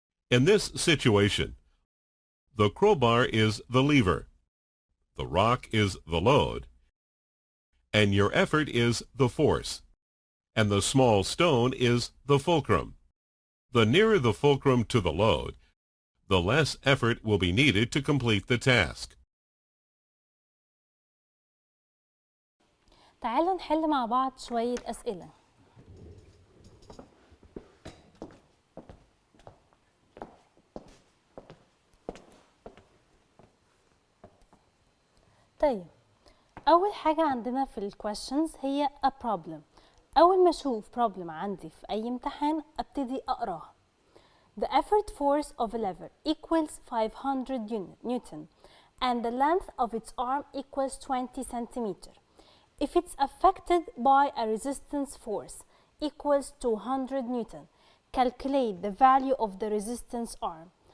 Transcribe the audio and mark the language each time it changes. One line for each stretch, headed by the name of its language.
English: In this situation, the crowbar is the lever, the rock is the load, and your effort is the force, and the small stone is the fulcrum. The nearer the fulcrum to the load, the less effort will be needed to complete the task.
Arabic: تعالوا نحل مع بعض شوية أسئلة. طيب أول حاجة عندنا في ال questions هي a problem. أول ما أشوف problem عندي في أي امتحان أبتدي أقراها.
English: The effort force of a lever equals 500 Newton and the length of its arm equals 20 centimeter. If it's affected by a resistance force equals 200 Newton, calculate the value of the resistance arm.